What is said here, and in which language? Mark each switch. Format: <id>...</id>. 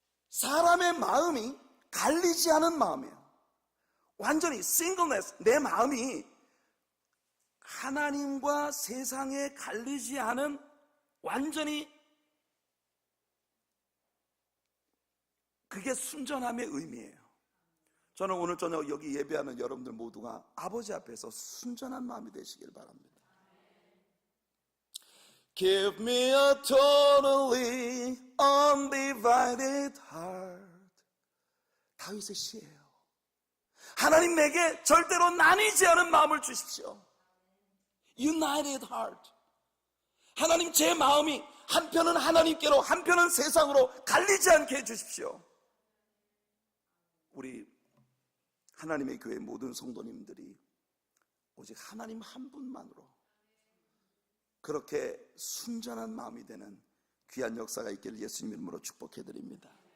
<ko>사람의 마음이 갈리지 않은 마음이에요. 완전히 singleness, 내 마음이 하나님과 세상에 갈리지 않은 완전히, 그게 순전함의 의미예요. 저는 오늘 저녁 여기 예배하는 여러분들 모두가 아버지 앞에서 순전한 마음이 되시길 바랍니다.</ko> <en>Give me a totally undivided heart.</en> <ko>다윗의 시예요. 하나님 내게 절대로 나뉘지 않은 마음을 주십시오.</ko> <en>United heart.</en> <ko>하나님 제 마음이 한편은 하나님께로 한편은 세상으로 갈리지 않게 해주십시오. 우리 하나님의 교회 모든 성도님들이 오직 하나님 한 분만으로 그렇게 순전한 마음이 되는 귀한 역사가 있기를 예수님 이름으로 축복해드립니다.</ko>